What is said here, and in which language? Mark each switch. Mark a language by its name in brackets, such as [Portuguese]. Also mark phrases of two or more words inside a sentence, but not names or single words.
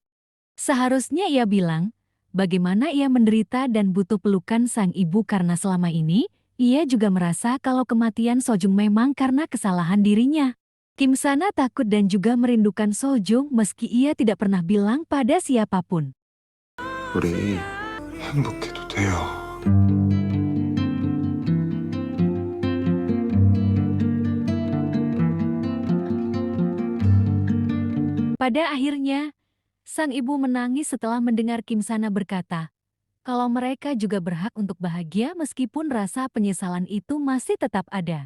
[Indonesian] Seharusnya ia bilang, bagaimana ia menderita dan butuh pelukan sang ibu karena selama ini, ia juga merasa kalau kematian Sojung memang karena kesalahan dirinya. Kim Sana takut dan juga merindukan Sojung meski ia tidak pernah bilang pada siapapun. [Korean] 우리 행복해도 돼요. [Indonesian] Pada akhirnya, sang ibu menangis setelah mendengar Kim Sana berkata, kalau mereka juga berhak untuk bahagia meskipun rasa penyesalan itu masih tetap ada.